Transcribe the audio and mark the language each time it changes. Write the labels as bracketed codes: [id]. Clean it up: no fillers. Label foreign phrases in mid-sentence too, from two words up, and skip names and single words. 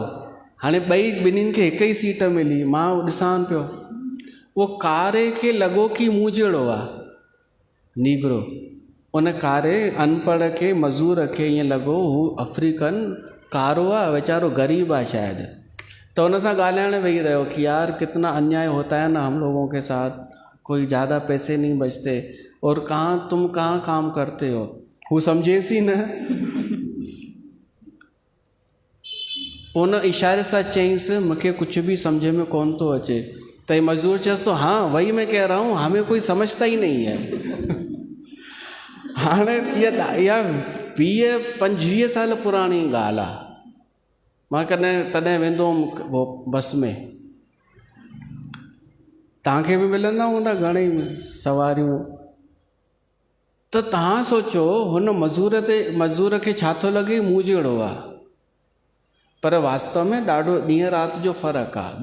[sd] हाणे ॿिन्हिनि खे हिकु ई सीट मिली, मां ॾिसां पियो, उहो कारे खे लॻो कि मूं जहिड़ो आहे नीगरो, उन कारे अनपढ़ खे मज़ूर खे ईअं लॻो हू अफ्रीकन कारो आहे, वीचारो ग़रीब आहे शायदि, त उन सां ॻाल्हाइण वेही रहियो कि यार [hi] कितना अन्याय होता है ना हम लोगों के साथ, कोई ज़्यादा पैसे नहीं बचते और तुम कहाँ काम करते हो, [sd] हू सम्झेसि ई न। उन इशारे सां चईंसि, मूंखे कुझु बि सम्झ में कोन थो अचे, त मज़दूर चयसि तो [hi] हाँ वही मैं कह रहा हूँ, हमें कोई समझता ही नहीं है। [sd] हाणे इहा 20-25 साल पुराणी ॻाल्हि आहे। मां तॾहिं वेंदो हुउमि बस में, तव्हांखे बि मिलंदा हूंदा घणेई सवारियूं, त तव्हां सोचो हुन मज़ूर खे छा थो लॻे मूं जहिड़ो आहे, पर वास्तव में ॾाढो ॾींहं राति जो फ़र्क़ु आहे।